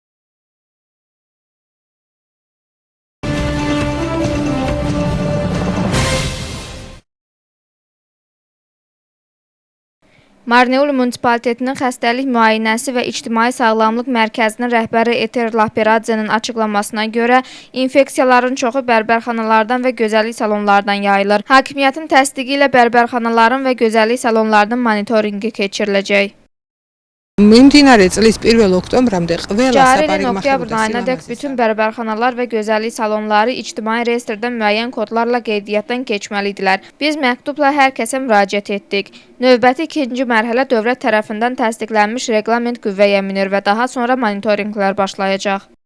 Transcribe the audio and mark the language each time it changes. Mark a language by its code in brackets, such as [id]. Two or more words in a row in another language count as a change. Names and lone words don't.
[az] Marneuli munisipalitetinin xəstəlik müayinəsi və ictimai sağlamlıq mərkəzinin rəhbəri Eter Laperadzenin açıqlamasına görə infeksiyaların çoxu bərbərxanalardan və gözəllik salonlardan yayılır. Hakimiyyətin təsdiqi ilə bərbərxanaların və gözəllik salonlarının monitoringi keçiriləcək. [ka] მიმდინარე წლის 1 ოქტომბრამდე ყველა [az] Cari ilin საპარიგმახერო oktyabr ayınadək bütün bərbərxanalar və gözəllik salonları ictimai reyestrdə müəyyən kodlarla qeydiyyatdan keçməlidirlər. Biz məktubla hər kəsə müraciət etdik. Növbəti ikinci mərhələ dövlət tərəfindən təsdiqlənmiş reqlament qüvvəyə minir və daha sonra monitorinqlər başlayacaq.